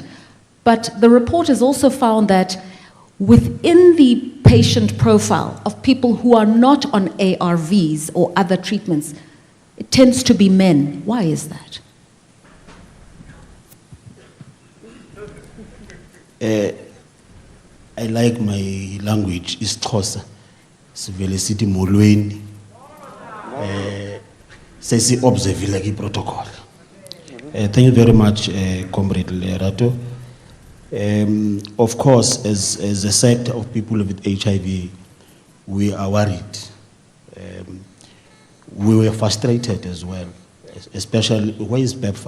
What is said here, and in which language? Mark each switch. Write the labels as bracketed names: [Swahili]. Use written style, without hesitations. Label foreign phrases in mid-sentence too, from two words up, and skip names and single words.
[English] But the report has also found that within the patient profile of people who are not on ARVs or other treatments, it tends to be men. Why is that? I like my language, isiXhosa. [Xhosa] Sivele sithi molweni. Sesi observe ki protocol. [English] Thank you very much, Comrade Lerato. Of course, as a sector of people with HIV, we are worried. We were frustrated as well, especially, where is PEPFAR?